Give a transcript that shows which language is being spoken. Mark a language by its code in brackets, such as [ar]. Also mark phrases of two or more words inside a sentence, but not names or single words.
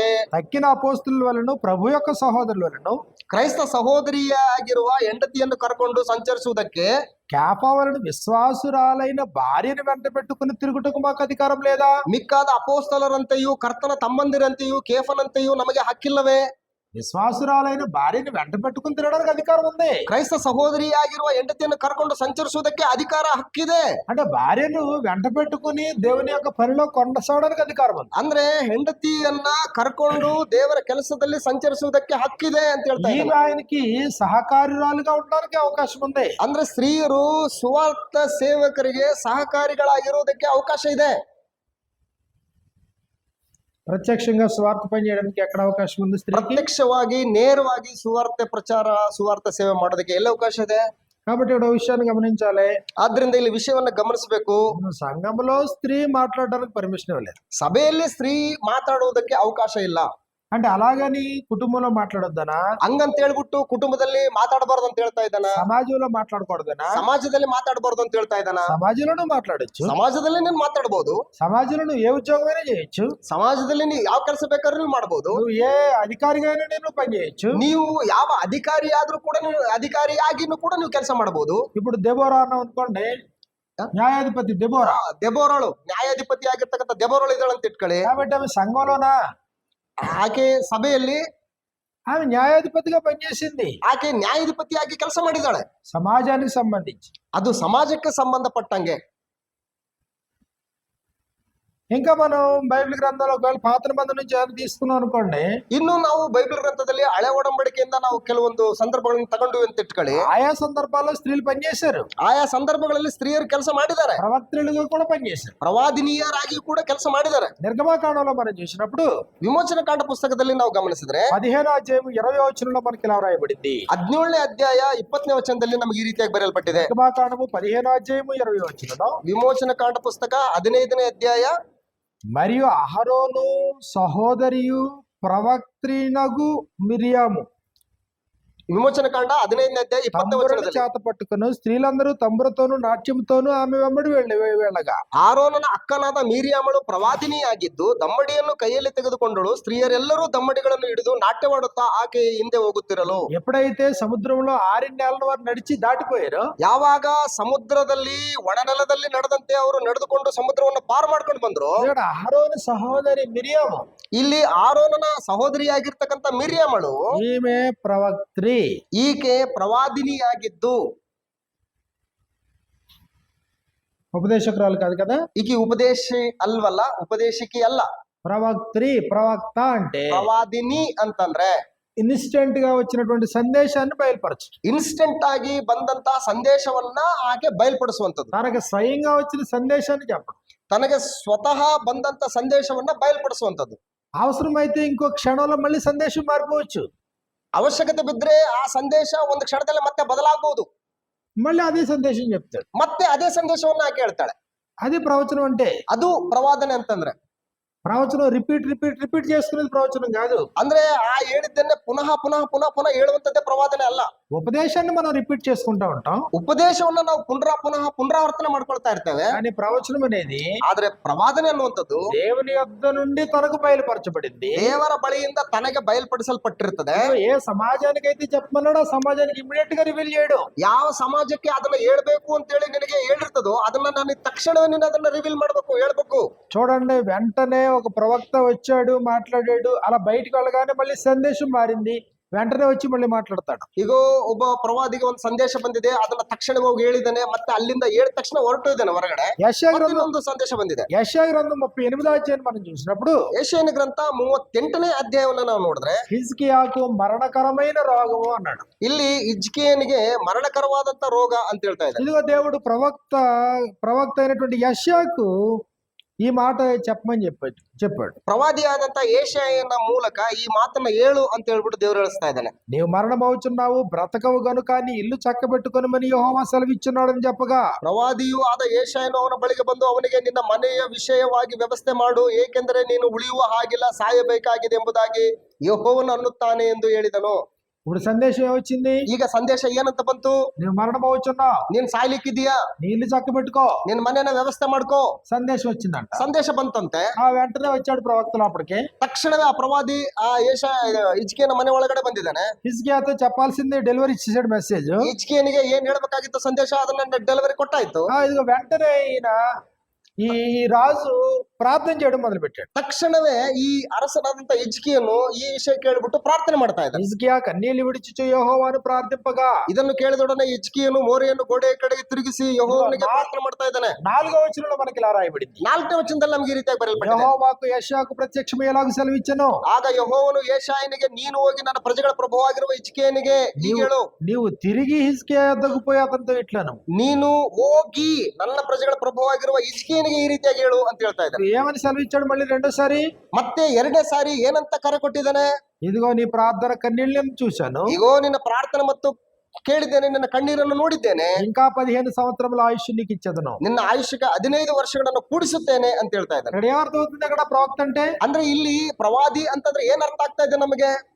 [te] తక్కిన అపోస్తుల వలన ప్రభు యొక్క సహోదరుల వలన [kn] ಕ್ರೈಸ್ತ ಸಹೋದರಿಯಾಗಿರುವ ಹೆಂಡತಿಯನ್ನು ಕರ್ಕೊಂಡು ಸಂಚರಿಸುವುದಕ್ಕೆ [te] కేఫా వలన విశ్వాసురాలైన భార్యను వెంట పెట్టుకుని తిరుగుటకు మాకు అధికారం లేదా, [kn] ಮಿಕ್ಕಾದ ಅಪೋಸ್ತಲರಂತೆಯೂ ಕರ್ತನ ತಮ್ಮಂದಿರಂತೆಯೂ ಕೇಫನಂತೆಯೂ ನಮಗೆ ಹಕ್ಕಿಲ್ಲವೇ? [te] విశ్వాసురాలైన భార్యను వెంట పెట్టుకుని తిరగడానికి అధికారం ఉంది. [kn] ಕ್ರೈಸ್ತ ಸಹೋದರಿಯಾಗಿರುವ ಹೆಂಡತಿಯನ್ನು ಕರ್ಕೊಂಡು ಸಂಚರಿಸುವುದಕ್ಕೆ ಅಧಿಕಾರ ಹಕ್ಕಿದೆ. [te] అంటే భార్యను వెంట పెట్టుకుని దేవుని యొక్క పనిలో కొనసాగడానికి అధికారం ఉంది. [kn] ಅಂದ್ರೆ ಹೆಂಡತಿಯನ್ನ ಕರ್ಕೊಂಡು ದೇವರ ಕೆಲಸದಲ್ಲಿ ಸಂಚರಿಸುವುದಕ್ಕೆ ಹಕ್ಕಿದೆ ಅಂತ ಹೇಳ್ತಾ ఈ ಇದ್ದಾರೆ. [te] ఆయనకి సహకారురాలుగా ఉండడానికి అవకాశం ఉంది. [kn] ಅಂದ್ರೆ ಸ್ತ್ರೀಯರು ಸುವಾರ್ಥ ಸೇವಕರಿಗೆ ಸಹಕಾರಿಗಳಾಗಿರುವುದಕ್ಕೆ ಅವಕಾಶ ಇದೆ. [te] ప్రత్యక్షంగా స్వార్థ పని చేయడానికి ఎక్కడ అవకాశం ఉంది స్త్రీకి? [kn] ప్రత్యక్షವಾಗಿ ನೇರವಾಗಿ ಸುವಾರ್ತೆ ಪ್ರಚಾರ ಸುವಾರ್ತೆ ಸೇವೆ ಮಾಡೋದಕ್ಕೆ ಎಲ್ಲ ಅವಕಾಶ ಇದೆ. [te] కాబట్టి ఇక్కడ విషయాన్ని గమనించాలి. [kn] ಆದ್ರಿಂದ ಇಲ್ಲಿ ವಿಷಯವನ್ನ ಗಮನಿಸಬೇಕು. [te] సంఘంలో స్త్రీ మాట్లాడడానికి పర్మిషన్ ఇవ్వలేదు. [kn] ಸಭೆಯಲ್ಲಿ ಸ್ತ್ರೀ ಮಾತಾಡುವುದಕ್ಕೆ ಅವಕಾಶ ಇಲ್ಲ. [te] అంటే అలాగని కుటుంబంలో మాట్లాడొద్దనా? [kn] ಹಂಗಂತ ಹೇಳ್ಬಿಟ್ಟು ಕುಟುಂಬದಲ್ಲಿ ಮಾತಾಡಬಾರ್ದು ಅಂತ ಹೇಳ್ತಾ ಇದ್ದಾನ? [te] సమాజంలో మాట్లాడకూడదనా? [kn] ಸಮಾಜದಲ್ಲಿ ಮಾತಾಡಬಾರ್ದು ಅಂತ ಹೇಳ್ತಾ ಇದ್ದಾನ? [te] సమాజంలోనూ మాట్లాడొచ్చు. [kn] ಸಮಾಜದಲ್ಲಿ ನೀನ್ ಮಾತಾಡಬಹುದು. [te] సమాజంలో నువ్వు ఏ ఉద్యోగమైనా చేయొచ్చు. [kn] ಸಮಾಜದಲ್ಲಿ ನೀವು ಯಾವ ಕೆಲಸ ಬೇಕಾದ್ರೂ ನೀವು ಮಾಡಬಹುದು. [te] నువ్వు ఏ అధికారిగా అయినా నేను పని చేయొచ్చు. [kn] ನೀವು ಯಾವ ಅಧಿಕಾರಿ ಆದ್ರೂ ಕೂಡ ನೀವು ಅಧಿಕಾರಿ ಆಗಿನೂ ಕೂಡ ನೀವು ಕೆಲಸ ಮಾಡಬಹುದು. [te] ఇప్పుడు దెబోరా అన్నాం అనుకోండి, న్యాయాధిపతి దెబోరా. [kn] ದೆಬೋರಾಳು ನ್ಯಾಯಾಧಿಪತಿ ಆಗಿರ್ತಕ್ಕಂಥ ದೆಬೋರಾಳು ಇದ್ದಾಳೆ ಅಂತ ಇಟ್ಕೊಳ್ಳಿ. [te] కాబట్టి ఆమె సంఘంలోనా? [kn] ಆಕೆ ಸಭೆಯಲ್ಲಿ [te] ఆమె న్యాయాధిపతిగా పనిచేసింది. [kn] ಆಕೆ ನ್ಯಾಯಾಧಿಪತಿಯಾಗಿ ಕೆಲಸ ಮಾಡಿದ್ದಾಳೆ. [te] సమాజానికి సంబంధించి. [kn] ಅದು ಸಮಾಜಕ್ಕೆ ಸಂಬಂಧಪಟ್ಟಂಗೆ. [te] ఇంకా మనం బైబిల్ గ్రంథంలో ఒకవేళ పాత నిబంధన నుంచి ఏమైనా తీసుకున్నాం అనుకోండి, [kn] ಇನ್ನು ನಾವು ಬೈಬಲ್ ಗ್ರಂಥದಲ್ಲಿ ಹಳೆ ಒಡಂಬಡಿಕೆಯಿಂದ ನಾವು ಕೆಲವೊಂದು ಸಂದರ್ಭಗಳನ್ನು ತಗೊಂಡು ಅಂತ ಇಟ್ಕೊಳ್ಳಿ. [te] ఆయా సందర్భాల్లో స్త్రీలు పనిచేశారు. [kn] ಆಯಾ ಸಂದರ್ಭಗಳಲ್ಲಿ ಸ್ತ್ರೀಯರು ಕೆಲಸ ಮಾಡಿದ್ದಾರೆ. [te] ప్రవక్తలుగా కూడా పనిచేశారు. [kn] ಪ್ರವಾದಿನಿಯರಾಗಿ ಕೂಡ ಕೆಲಸ ಮಾಡಿದ್ದಾರೆ. [te] నిర్గమకాండంలో మనం చూసినప్పుడు [kn] ವಿಮೋಚನ ಕಾಂಡ ಪುಸ್ತಕದಲ್ಲಿ ನಾವು ಗಮನಿಸಿದ್ರೆ [te] 15వ అధ్యాయం 20వ వచనంలో మనకి ఇలా రాయబడింది. [kn] 17ನೇ ಅಧ್ಯಾಯ 20ನೇ ವಚನದಲ್ಲಿ ನಮಗೆ ಈ ರೀತಿಯಾಗಿ ಬರೆಯಲ್ಪಟ್ಟಿದೆ. [te] నిర్గమకాండము 15వ అధ్యాయము 20వ వచనంలో [kn] ವಿಮೋಚನ ಕಾಂಡ ಪುಸ್ತಕ 15ನೇ ಅಧ್ಯಾಯ [te] మరియు అహరోను సహోదరియు ప్రవక్త్రినగు మిరియాము [kn] ವಿಮೋಚನ ಕಾಂಡ 15ನೇ ಅಧ್ಯಾಯ 20ನೇ [te] తంబురను [kn] ವಚನದಲ್ಲಿ [te] చేత పట్టుకుని స్త్రీలందరూ తంబురతోను నాట్యముతోను ఆమె వెంబడి వెళ్ళగా [kn] ಆರೋನನ ಅಕ್ಕನಾದ ಮೀರಿಯಾಮಳು ಪ್ರವಾದಿನಿಯಾಗಿದ್ದು ದಮ್ಮಡಿಯನ್ನು ಕೈಯಲ್ಲಿ ತೆಗೆದುಕೊಂಡಳು. ಸ್ತ್ರೀಯರೆಲ್ಲರೂ ದಮ್ಮಡಿಗಳನ್ನು ಹಿಡಿದು ನಾಟ್ಯವಾಡುತ್ತಾ ಆಕೆಯ ಹಿಂದೆ ಹೋಗುತ್ತಿರಲು. [te] ఎప్పుడైతే సముద్రంలో 6 నెలల వారు నడిచి దాటిపోయారో, [kn] ಯಾವಾಗ ಸಮುದ್ರದಲ್ಲಿ ಒಣನೆಲದಲ್ಲಿ ನಡೆದಂತೆ ಅವರು ನಡೆದುಕೊಂಡು ಸಮುದ್ರವನ್ನು ಪಾರು ಮಾಡ್ಕೊಂಡು ಬಂದ್ರು, [te] ఇక్కడ అహరోను సహోదరి మిరియాము, [kn] ಇಲ್ಲಿ ಆರೋನನ ಸಹೋದರಿಯಾಗಿರ್ತಕ್ಕಂಥ ಮಿರಿಯಾಮಳು [te] ఈమె ప్రవక్త్రి. [kn] ಈಕೆ ಪ್ರವಾದಿನಿಯಾಗಿದ್ದು, [te] ఉపదేశకురాలు కాదు కదా, [kn] ಈಕೆ ಉಪದೇಶಿ ಅಲ್ವಲ್ಲ, ಉಪದೇಶಕಿ ಅಲ್ಲ. [te] ప్రవక్త్రి, ప్రవక్త అంటే [kn] ಪ್ರವಾದಿನಿ ಅಂತಂದ್ರೆ [te] ఇన్స్టెంట్ గా వచ్చినటువంటి సందేశాన్ని బయలుపరచు. [kn] ಇನ್ಸ್ಟೆಂಟ್ ಆಗಿ ಬಂದಂತ ಸಂದೇಶವನ್ನ ಆಕೆ ಬಯಲ್ಪಡಿಸುವಂತದ್ದು. [te] తనకు స్వయంగా వచ్చిన సందేశాన్ని చెప్పడం, [kn] ತನಗೆ ಸ್ವತಃ ಬಂದಂತ ಸಂದೇಶವನ್ನ ಬಯಲ್ಪಡಿಸುವಂತದ್ದು. [te] అవసరమైతే ఇంకో క్షణంలో మళ్ళీ సందేశం మారిపోవచ్చు. [kn] ಅವಶ್ಯಕತೆ ಬಿದ್ರೆ ಆ ಸಂದೇಶ ಒಂದು ಕ್ಷಣದಲ್ಲಿ ಮತ್ತೆ ಬದಲಾಗಬಹುದು. [te] మళ్ళీ అదే సందేశం చెప్తాడు. [kn] ಮತ್ತೆ ಅದೇ ಸಂದೇಶವನ್ನ ಆಕೆ ಹೇಳ್ತಾಳೆ. [te] అది ప్రవచనం అంటే. [kn] ಅದು ಪ್ರವಾದನೆ ಅಂತಂದ್ರೆ [te] ప్రవచనం రిపీట్ చేసుకునేది ప్రవచనం కాదు. [kn] ಅಂದ್ರೆ ಆ ಹೇಳಿದ್ದನ್ನೇ ಪುನಃ ಪುನಃ ಪುನಃ ಪುನಃ ಹೇಳುವಂತದ್ದೇ ಪ್ರವಾದನೆ ಅಲ್ಲ. [te] ఉపదేశాన్ని మనం రిపీట్ చేసుకుంటా ఉంటాం, [kn] ಉಪದೇಶವನ್ನ ನಾವು ಪುನರಾವರ್ತನೆ ಮಾಡ್ಕೊಳ್ತಾ ಇರ್ತೇವೆ. [te] కానీ ప్రవచనం అనేది [kn] ಆದ್ರೆ ಪ್ರವಾದನೆ ಅನ್ನುವಂಥದ್ದು [te] దేవుని యొద్ద నుండి తనకు బయలుపరచబడింది. [kn] ದೇವರ ಬಳಿಯಿಂದ ತನಗೆ ಬಯಲ್ಪಡಿಸಲ್ಪಟ್ಟಿರ್ತದೆ. [te] ఏ సమాజానికి అయితే చెప్పమన్నాడో ఆ సమాజానికి ఇమ్మీడియట్ గా రివీల్ చేయడు. [kn] ಯಾವ ಸಮಾಜಕ್ಕೆ ಅದನ್ನ ಹೇಳ್ಬೇಕು ಅಂತ ಹೇಳಿ ನಿನಗೆ ಹೇಳಿರ್ತದೋ ಅದನ್ನ ನಾನು ತಕ್ಷಣವೇ ನೀನು ಅದನ್ನ ರಿವೀಲ್ ಮಾಡ್ಬೇಕು, ಹೇಳ್ಬೇಕು. [te] చూడండి, వెంటనే ఒక ప్రవక్త వచ్చాడు, మాట్లాడాడు, అలా బయటకు వెళ్ళగానే మళ్ళీ సందేశం మారింది, వెంటనే వచ్చి మళ్ళీ మాట్లాడతాడు. [kn] ಈಗ ಒಬ್ಬ ಪ್ರವಾದಿಗೆ ಒಂದು ಸಂದೇಶ ಬಂದಿದೆ, ಅದನ್ನ ತಕ್ಷಣ ಹೋಗಿ ಹೇಳಿದ್ದಾನೆ, ಮತ್ತೆ ಅಲ್ಲಿಂದ ಹೇಳಿದ ತಕ್ಷಣ ಹೊರಟು ಇದ್ದಾನೆ ಹೊರಗಡೆ. [te] యెషయా గ్రంథం [kn] ಒಂದು ಸಂದೇಶ ಬಂದಿದೆ. [te] 38వ అధ్యాయం మనం చూసినప్పుడు [kn] ಯೆಶಾಯನ ಗ್ರಂಥ 38ನೇ ಅಧ್ಯಾಯವನ್ನ ನಾವು ನೋಡಿದ್ರೆ [te] హిజ్కియాకు మరణకరమైన రోగము అన్నాడు. [kn] ಇಲ್ಲಿ ಹಿಜ್ಕೀಯನಿಗೆ ಮರಣಕರವಾದಂತ ರೋಗ ಅಂತ ಹೇಳ್ತಾ ಇದ್ದಾರೆ. [te] ఇదిగో దేవుడు ప్రవక్త అయినటువంటి యెషయాకు ఈ మాట చెప్పమని చెప్పాడు. [kn] ಪ್ರವಾದಿಯಾದಂತ ಯೆಶಾಯನ ಮೂಲಕ ಈ ಮಾತನ್ನ ಹೇಳು ಅಂತ ಹೇಳ್ಬಿಟ್ಟು ದೇವರು ಹೇಳಿಸ್ತಾ ಇದ್ದಾನೆ. [te] నీవు మరణమవుచున్నావు, బ్రతకవు గనుక నీ ఇల్లు చక్కబెట్టుకొనమని యెహోవా సెలవిచ్చున్నాడని చెప్పగా, [kn] ಪ್ರವಾದಿಯೂ ಆದ ಯೆಶಾಯನು ಅವನ ಬಳಿಗೆ ಬಂದು ಅವನಿಗೆ ನಿನ್ನ ಮನೆಯ ವಿಷಯವಾಗಿ ವ್ಯವಸ್ಥೆ ಮಾಡು, ಏಕೆಂದರೆ ನೀನು ಉಳಿಯುವ ಹಾಗಿಲ್ಲ, ಸಾಯಬೇಕಾಗಿದೆ ಎಂಬುದಾಗಿ ಯೆಹೋವನು ಅನ್ನುತ್ತಾನೆ ಎಂದು ಹೇಳಿದನು. [te] ఇప్పుడు సందేశం ఏమొచ్చింది? [kn] ಈಗ ಸಂದೇಶ ಏನಂತ ಬಂತು? [te] నువ్వు మరణమవుచున్నావు, [kn] ನೀನ್ ಸಾಯ್ಲಿಕ್ಕಿದೀಯಾ, [te] నీ ఇల్లు చక్కబెట్టుకో, [kn] ನಿನ್ ಮನೆಯನ್ನ ವ್ಯವಸ್ಥೆ ಮಾಡ್ಕೋ. [te] సందేశం వచ్చిందంట. [kn] ಸಂದೇಶ ಬಂತಂತೆ. [te] ఆ వెంటనే వచ్చాడు ప్రవక్తలు. అప్పటికే [kn] ತಕ್ಷಣವೇ ಆ ಪ್ರವಾದಿ ಆ ಹಿಜ್ಕೀಯನ ಮನೆ ಒಳಗಡೆ ಬಂದಿದ್ದಾನೆ. [te] హిజ్కియాతో చెప్పాల్సింది డెలివరీ ఇచ్చేసాడు మెసేజ్. [kn] ಹಿಜ್ಕೀಯನಿಗೆ ಏನ್ ಹೇಳ್ಬೇಕಾಗಿತ್ತು ಸಂದೇಶ ಅದನ್ನ ಡೆಲಿವರಿ ಕೊಟ್ಟಾಯ್ತು. [te] ఇదిగో వెంటనే ఈయన ఈ రాజు ప్రార్థన చేయడం మొదలు పెట్టాడు. [kn] ತಕ್ಷಣವೇ ಈ ಅರಸನಾದಂತ ಹಿಜ್ಕೀಯನು ಈ ವಿಷಯ ಕೇಳಿಬಿಟ್ಟು ಪ್ರಾರ್ಥನೆ ಮಾಡ್ತಾ ಇದ್ದ. [te] హిజ్కియా కన్నీళ్లు విడిచి యెహోవాను ప్రార్థింపగా, [kn] ಇದನ್ನು ಕೇಳಿದೊಡನೆ ಹಿಜ್ಕೀಯನು ಮೋರೆಯನ್ನು ಗೋಡೆಯ ಕಡೆಗೆ ತಿರುಗಿಸಿ ಯೆಹೋವನಿಗೆ ಪ್ರಾರ್ಥನೆ ಮಾಡ್ತಾ ಇದ್ದಾನೆ. [te] 4వ వచనంలో మనకి ఇలా రాయబడింది. [kn] 4ನೇ ವಚನದಲ್ಲಿ ನಮಗೆ ಈ ರೀತಿಯಾಗಿ ಬರೆಯಲ್ಪಟ್ಟಿದೆ. [te] యెహోవాకు యెషయాకు ప్రత్యక్షమై ఎలాగ సెలవిచ్చెను, [kn] ಆಗ ಯೆಹೋವನು ಯೆಶಾಯನಿಗೆ ನೀನು ಹೋಗಿ ನನ್ನ ಪ್ರಜೆಗಳ ಪ್ರಭುವಾಗಿರುವ ಹಿಜ್ಕೀಯನಿಗೆ ಹೀಗೆ ಹೇಳು. [te] నీవు తిరిగి హిజ్కియా యొద్దకు పోయి అతనితో ఇట్లను, [kn] ನೀನು ಹೋಗಿ ನನ್ನ ಪ್ರಜೆಗಳ ಪ್ರಭುವಾಗಿರುವ ಹಿಜ್ಕೀಯನಿಗೆ ಈ ರೀತಿಯಾಗಿ ಹೇಳು ಅಂತ ಹೇಳ್ತಾ ಇದ್ದಾರೆ. [te] ఏమని సెలవిచ్చాడు మళ్ళీ రెండోసారి? [kn] ಮತ್ತೆ ಎರಡನೇ ಸಾರಿ ಏನಂತ ಕರೆ ಕೊಟ್ಟಿದ್ದಾನೆ? [te] ఇదిగో నీ ప్రార్థన కన్నీళ్ళని చూశాను, [kn] ಇಗೋ ನಿನ್ನ ಪ್ರಾರ್ಥನೆ ಮತ್ತು ಕೇಳಿದ್ದೇನೆ, ನಿನ್ನ ಕಣ್ಣೀರನ್ನು ನೋಡಿದ್ದೇನೆ, [te] ఇంకా 15 సంవత్సరముల ఆయుష్ నీకు ఇచ్చేదను. [kn] ನಿನ್ನ ಆಯುಷ್ಯಕ್ಕೆ 15 ವರ್ಷಗಳನ್ನು ಕೂಡಿಸುತ್ತೇನೆ ಅಂತ ಹೇಳ್ತಾ ಇದ್ದಾನೆ. [te] ఇక్కడ ఏమర్థమవుతుంది అక్కడ ప్రవక్త అంటే? [kn] ಅಂದ್ರೆ ಇಲ್ಲಿ ಪ್ರವಾದಿ ಅಂತಂದ್ರೆ ಏನ್ ಅರ್ಥ ಆಗ್ತಾ ಇದೆ ನಮಗೆ?